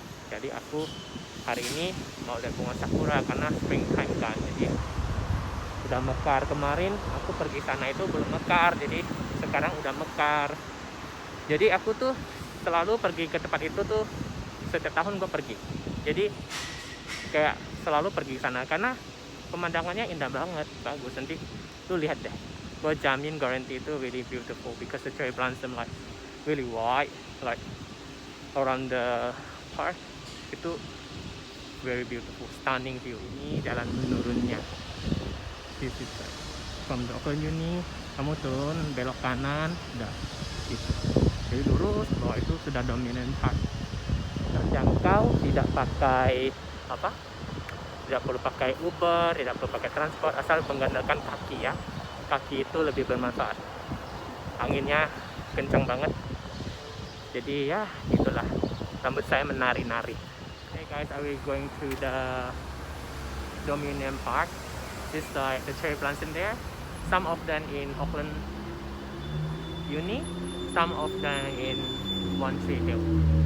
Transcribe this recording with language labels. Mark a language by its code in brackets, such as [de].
[id] Jadi aku hari ini mau lihat bunga sakura karena springtime kan, jadi udah mekar. Kemarin aku pergi sana itu belum mekar, jadi sekarang udah mekar. Jadi aku tuh selalu pergi ke tempat itu tuh, setiap tahun gue pergi. Jadi kayak selalu pergi ke sana karena pemandangannya indah banget, bagus. Nanti lu lihat deh, gue jamin [en] guarantee itu really beautiful because the cherry blossom like really wide, like around the park. Itu very beautiful, stunning view. [id] Ini jalan menurunnya. [en] This is like from the Open Uni, [id] kamu turun belok kanan, udah gitu. Jadi lurus, bahwa itu sudah dominant park. Terjangkau, tidak pakai apa? Tidak perlu pakai Uber, tidak perlu pakai transport, asal mengandalkan kaki ya. Kaki itu lebih bermanfaat. Anginnya kencang banget. Jadi ya itulah, rambut saya menari-nari. [en] Hey guys, are we going to the Dominion Park? This is like the cherry blossom there. Some of them in Auckland Uni, some of them in One Tree Hill.